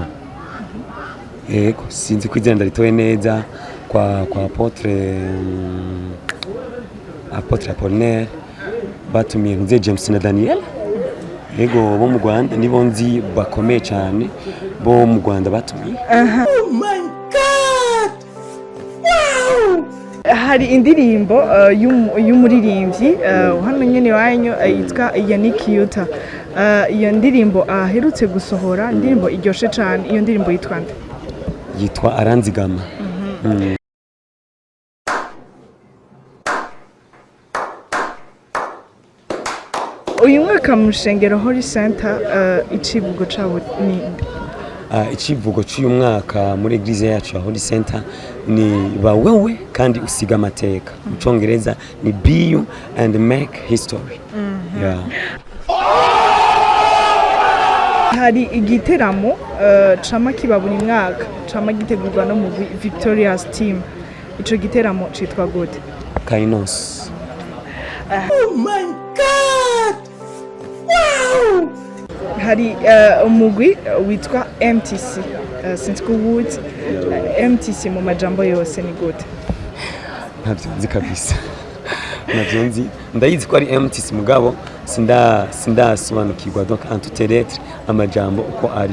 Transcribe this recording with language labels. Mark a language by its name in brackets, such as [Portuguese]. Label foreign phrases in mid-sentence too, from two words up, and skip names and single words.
[Rundi] Ego sinzi kwizera ndaritoye neza kwa Apotre Apollinaire batumiye nze James na Daniel. Ego bo mu Rwanda nibo nzi bakomeye cyane bo mu Rwanda batumiye. [English] Oh my god! Wow! [Rundi] hari indirimbo y'umuririmbyi hano nyene wanyu yitwa Yannick Yuta. Iyo ndirimbo aherutse gusohora indirimbo iryoshe cyane. Iyo ndirimbo yitwa nde? Yitwa Aranzigama. Uyu mwaka mu Shengero Holy Center icivugo cabo ni icivugo cy'uyu mwaka muri eglise yacu ya Holy Center ni ba wewe kandi usiga amateka. Mu Congereza ni [English] be you and make history. [Rundi] Yeah. Hari igiteramo cama kiba buri mwaka cama gitegurwa no mu Victoria's Team. Ico giteramo citwa gute? Kainos. [English] Oh my God! Wow! [Rundi] Hari umugwi witwa MTC since ko Woods MTC mu majambo yose ni gute? Ntabyo nzi kabisa. Ntabyo nzi. Ndayizi ko ari MTC mugabo sindasobanukirwa [French] donc en toute lettre [Rundi] amajambo uko ari.